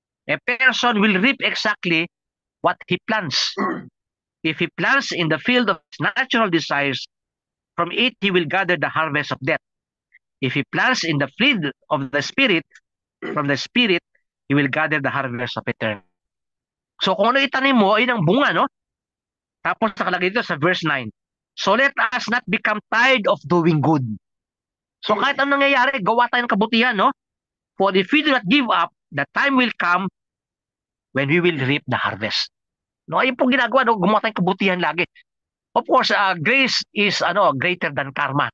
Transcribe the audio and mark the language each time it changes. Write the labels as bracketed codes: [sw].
[en] A person will reap exactly what he plants. If he plants in the field of his natural desires, from it he will gather the harvest of death. If he plants in the field of the Spirit, from the Spirit, he will gather the harvest of eternity. [tl] So kung ano itanim mo, ay ang bunga, no? Tapos nakalagay dito sa verse 9. [en] So let us not become tired of doing good. [tl] So kahit anong nangyayari, gawa tayo ng kabutihan, no? [en] For if we do not give up, the time will come when we will reap the harvest. No, [tl] ayun po ginagawa, no? Gumawa tayong kabutihan lagi. [en] Of course, grace is greater than karma.